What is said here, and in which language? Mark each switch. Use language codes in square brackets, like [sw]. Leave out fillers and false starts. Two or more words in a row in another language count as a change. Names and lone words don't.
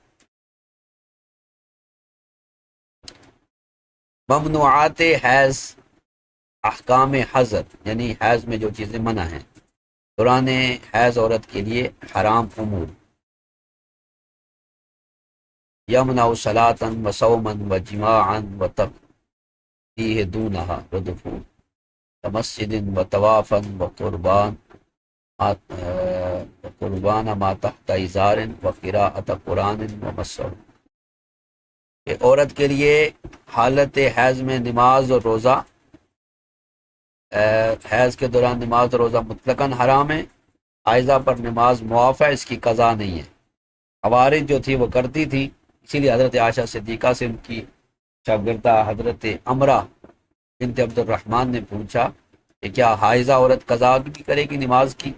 [ur] ممنوعات حیض، احکام حظر یعنی حیض میں جو چیزیں منع ہیں. دوران حیض عورت کے لیے حرام امور، [ar] یمنع صلاۃ و صوما و جماعا و تقدیہ دونہا و دخول مسجد و طوافا و قربان ما تحت ازار و قراءۃ قرآن و مسح. [ur] کہ عورت کے لیے حالت حیض میں نماز اور روزہ، حیض کے دوران نماز اور روزہ مطلقاً حرام ہے. حائضہ پر نماز معاف ہے، اس کی قضا نہیں ہے. خوارج جو تھی وہ کرتی تھی، اسی لیے حضرت عائشہ صدیقہ سے ان کی شاگردہ حضرت امرہ بنت عبد الرحمن نے پوچھا کہ کیا حائضہ عورت قضا بھی کرے گی نماز کی؟